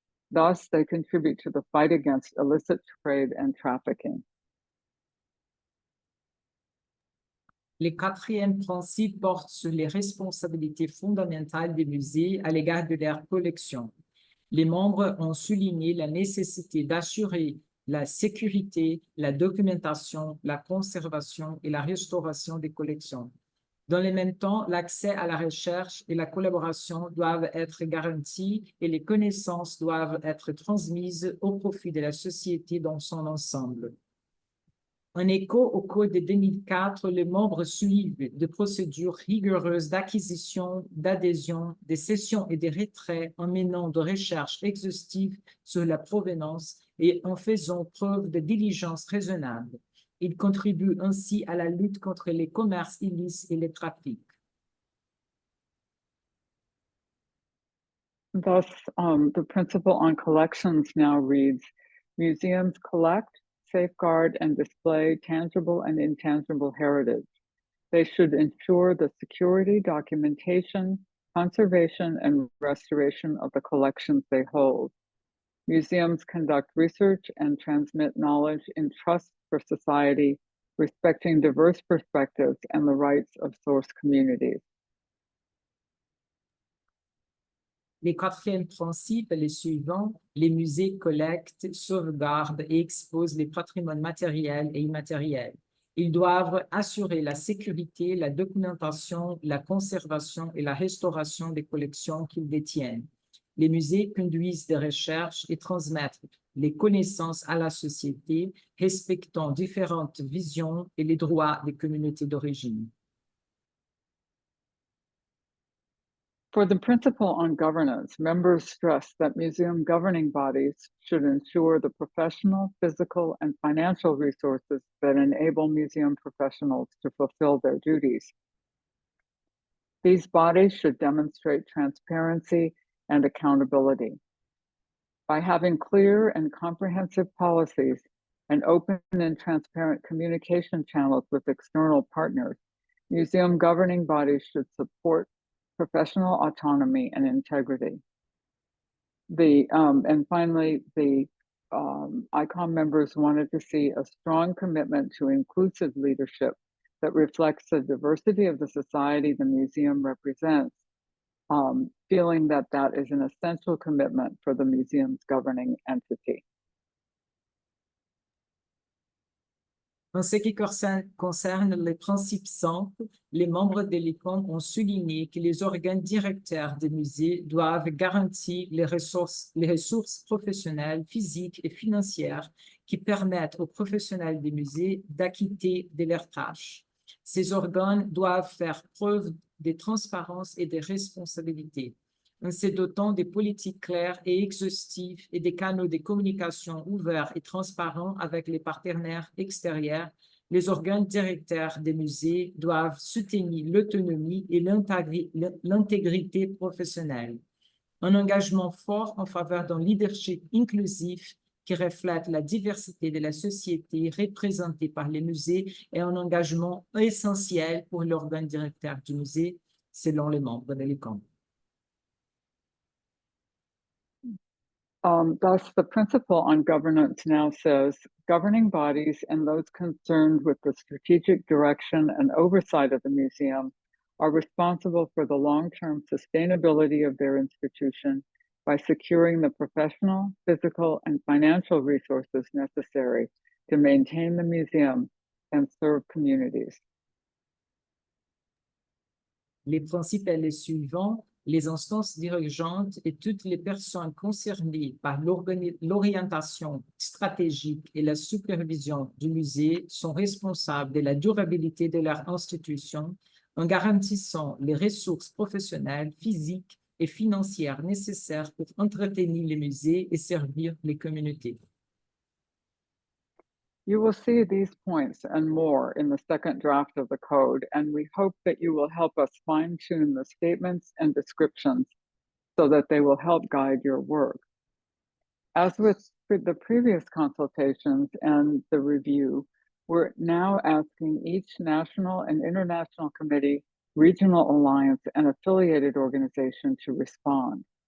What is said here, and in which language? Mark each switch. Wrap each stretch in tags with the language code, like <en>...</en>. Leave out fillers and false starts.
<en>Thus, they contribute to the fight against illicit trade and trafficking.</en> <fr>Le quatrième principe porte sur les responsabilités fondamentales des musées à l'égard de leurs collections. Les membres ont souligné la nécessité d'assurer la sécurité, la documentation, la conservation et la restauration des collections. Dans le même temps, l'accès à la recherche et la collaboration doivent être garantis et les connaissances doivent être transmises au profit de la société dans son ensemble. En écho au Code de 2004, les membres suivent des procédures rigoureuses d'acquisition, d'adhésion, de cession et de retrait en menant de recherches exhaustives sur la provenance et en faisant preuve de diligence raisonnable. Ils contribuent ainsi à la lutte contre les commerces illicites et les trafics.</fr> <en>Thus, the principle on collections now reads, museums collect, safeguard, and display tangible and intangible heritage. They should ensure the security, documentation, conservation, and restoration of the collections they hold. Museums conduct research and transmit knowledge in trust for society, respecting diverse perspectives and the rights of source communities.</en> <fr>Les quatrièmes principes, les suivants, les musées collectent, sauvegardent et exposent les patrimoines matériels et immatériels. Ils doivent assurer la sécurité, la documentation, la conservation et la restauration des collections qu'ils détiennent. Les musées conduisent des recherches et transmettent les connaissances à la société, respectant différentes visions et les droits des communautés d'origine.</fr> <en>For the principle on governance, members stress that museum governing bodies should ensure the professional, physical, and financial resources that enable museum professionals to fulfill their duties. These bodies should demonstrate transparency and accountability. By having clear and comprehensive policies and open and transparent communication channels with external partners, Museum governing bodies should support professional autonomy and integrity. And finally, the ICOM members wanted to see a strong commitment to inclusive leadership that reflects the diversity of the society the museum represents, feeling that that is an essential commitment for the museum's governing entity.</en> <fr>En ce qui concerne les principes simples, les membres de l'ICOM ont souligné que les organes directeurs des musées doivent garantir les ressources professionnelles, physiques et financières qui permettent aux professionnels des musées d'acquitter de leurs tâches. Ces organes doivent faire preuve de transparence et de responsabilité, en se dotant de politiques claires et exhaustives et des canaux de communication ouverts et transparents avec les partenaires extérieurs. Les organes directeurs des musées doivent soutenir l'autonomie et l'intégrité professionnelle. Un engagement fort en faveur d'un leadership inclusif qui reflète la diversité de la société représentée par les musées est un engagement essentiel pour l'organe directeur du musée, selon les membres de l'ICOM.</fr> <en>Thus, the principle on governance now says, governing bodies and those concerned with the strategic direction and oversight of the museum are responsible for the long-term sustainability of their institution by securing the professional, physical, and financial resources necessary to maintain the museum and serve communities.</en> <fr>Les principes sont les suivants. Les instances dirigeantes et toutes les personnes concernées par l'orientation stratégique et la supervision du musée sont responsables de la durabilité de leur institution en garantissant les ressources professionnelles, physiques et financières nécessaires pour entretenir les musées et servir les communautés.</fr> <en>You will see these points and more in the second draft of the code, and we hope that you will help us fine-tune the statements and descriptions so that they will help guide your work. As with the previous consultations and the review, we're now asking each national and international committee, regional alliance, and affiliated organization to respond.</en>